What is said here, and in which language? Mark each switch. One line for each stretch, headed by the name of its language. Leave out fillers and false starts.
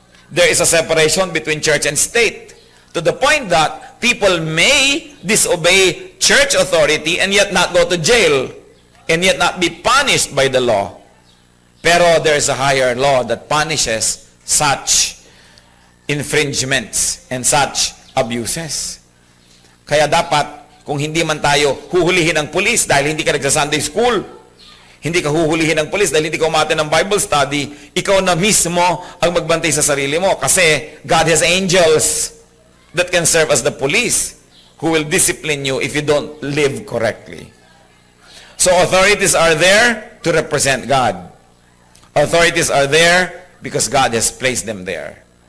English: There is a separation between church and state. To the point that people may disobey church authority and yet not go to jail. And yet not be punished by the law. Pero there is a higher law that punishes such infringements and such abuses.
Filipino: Kaya dapat, kung hindi man tayo huhulihin ng pulis dahil hindi ka nagsa-Sunday school, hindi ka huhulihin ng pulis dahil hindi ka umate ng Bible study, ikaw na mismo ang magbantay sa sarili mo.
English: Kasi God has angels that can serve as the police who will discipline you if you don't live correctly. So authorities are there to represent God. Authorities are there because God has placed them there.